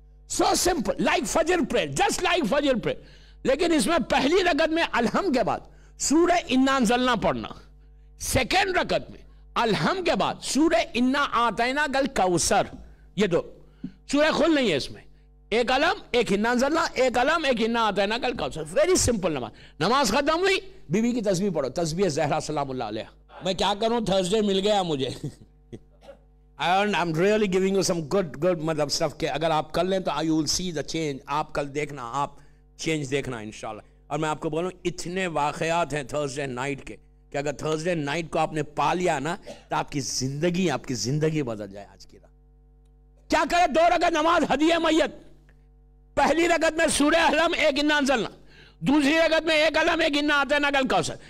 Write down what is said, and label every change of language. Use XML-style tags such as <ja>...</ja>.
<ur>So simple, like فجر prayer, just like فجر prayer. لیکن اس میں پہلی رکعت میں الحم کے بعد سورہ انا انزلنا پڑھنا, سیکنڈ رکعت میں الحم کے بعد سورہ انا آتینا کل کوثر. یہ 2 سورہ کھل نہیں ہے اس میں, ایک علم ایک انا انزلنا, ایک علم ایک انا آتینا کل کوثر. ویری سمپل نماز. نماز ختم ہوئی, بیوی کی تسبیح پڑھو, تسبیح زہرا سلام اللہ علیہ. میں کیا کروں, تھرسڈے مل گیا مجھے.</ur> <en>I'm really giving you some good مطلب stuff کہ اگر آپ کر لیں تو you will see the change.</en> <ur>آپ کل دیکھنا, آپ چینج دیکھنا انشاءاللہ. اور میں آپ کو بولوں, اتنے واقعات ہیں تھرسڈے نائٹ کے کہ اگر تھرسڈے نائٹ کو آپ نے پا لیا نا تو آپ کی زندگی بدل جائے. آج کی رات کیا کرے, 2 رکعت نماز ہدیہ میت. پہلی رکعت میں سورہ علم ایک انا انزلنا, دوسری رکعت میں ایک علم ایک انا آتینا کل کوثر.</ur>